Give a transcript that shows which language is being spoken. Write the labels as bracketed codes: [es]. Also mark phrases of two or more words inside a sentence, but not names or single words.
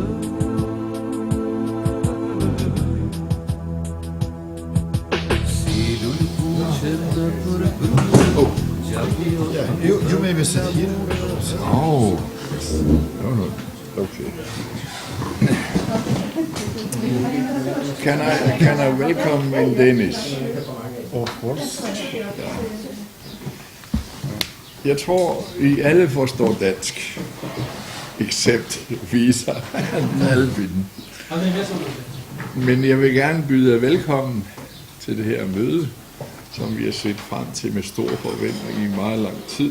[sq] Si lulkuqet në përgru, gjapi o [en] You maybe sit here. Oh, no, okay. Can I welcome in Danish? Of course. [da] Jeg tror, I alle forstår dansk, except Visa og Albin. Men jeg vil gerne byde jer velkommen til det her møde, som vi har set frem til med stor forventning i meget lang tid.